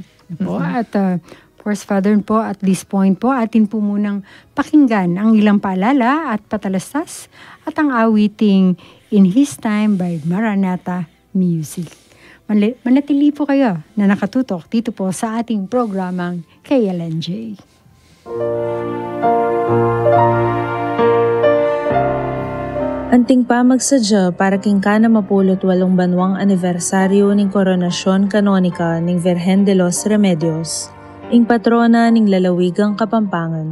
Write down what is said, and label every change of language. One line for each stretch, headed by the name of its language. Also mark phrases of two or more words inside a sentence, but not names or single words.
Filipino: Po? At
English: of course,
Filipino: Father, po,
English: at this point
Filipino: po, atin po munang pakinggan ang ilang paalala at patalastas at ang awiting In His Time by Maranatha Music. Manatili po kayo na nakatutok dito po sa ating programang KLNJ.
Pampanga: Anting pa magsadya para king ka na mapulot 8 banwang anibersaryo ning koronasyon kanonika ning Virgen de los Remedios, ing patrona ning lalawigang Kapampangan.